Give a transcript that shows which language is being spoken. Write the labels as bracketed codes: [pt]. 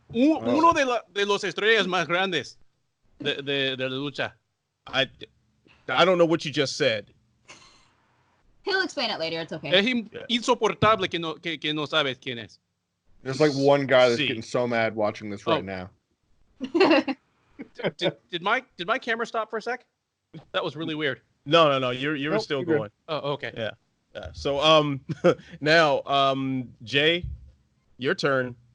[es] Uno de los estrellas más grandes de la lucha. [en] I don't know what you just said. He'll explain it later. It's okay. [es] Es insoportable que no sabes quién es. [en] There's like one guy that's getting so mad watching this right now. Did my camera stop for a sec? That was really weird. No. You were still going. Oh, okay. Yeah. So now Jay, your turn.